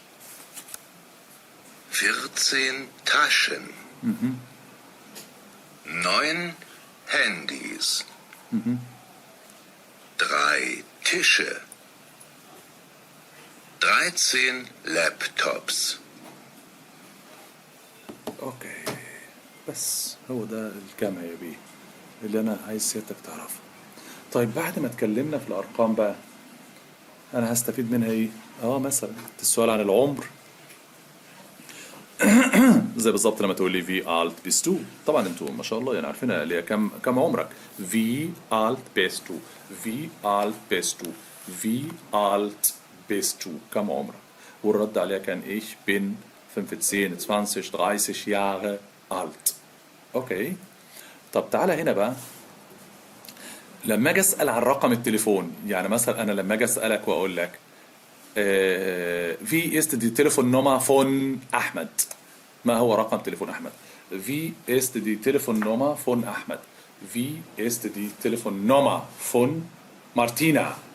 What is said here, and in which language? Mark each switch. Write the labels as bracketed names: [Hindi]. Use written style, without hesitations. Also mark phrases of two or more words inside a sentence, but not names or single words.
[German] 14 Taschen. 9 Handys. 3 Tische. 13 Laptops. [Arabic] اوكي. بس هو ده الجمع يا بيه اللي انا عايز سيادتك تعرفه. طيب بعد ما اتكلمنا في الارقام بقى انا هستفيد منها ايه؟ مثلا السؤال عن العمر زي بالظبط لما تقول لي [German] Wie alt bist du. [Arabic] طبعا انتوا ما شاء الله يعني عارفينها اللي هي كم عمرك. [German] Wie alt bist du, wie alt bist du, wie alt bist du, [Arabic] كم عمرك. والرد عليها كان [German] ich bin 15 20 30 Jahre alt. [Arabic] اوكي. طب تعالى هنا بقى لما اجي اسال عن رقم التليفون، يعني مثلا انا لما اجي اسالك واقول لك [German] Wie ist die Telefonnummer von احمد، [Arabic] ما هو رقم تليفون احمد؟ [German] Wie ist die Telefonnummer von احمد. Wie ist die Telefonnummer von مارتينا.